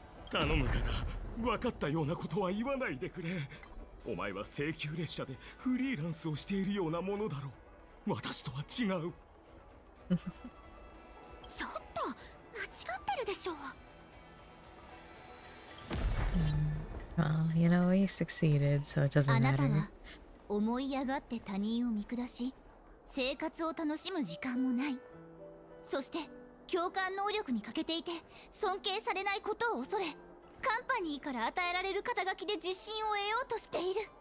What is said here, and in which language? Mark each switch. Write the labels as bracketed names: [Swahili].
[Japanese] 頼むから分かったようなことは言わないでくれ。お前は請求列車でフリーランスをしているようなものだろう。私とは違う。ちょっと間違ってるでしょう。 [English] Well, you know, we succeeded, so it doesn't [Japanese] あなた [English] matter. [Japanese] は思い上がって他人を見下し生活を楽しむ時間もない。そして共感能力に欠けていて尊敬されないことを恐れカンパニーから与えられる肩書きで自信を得ようとしている。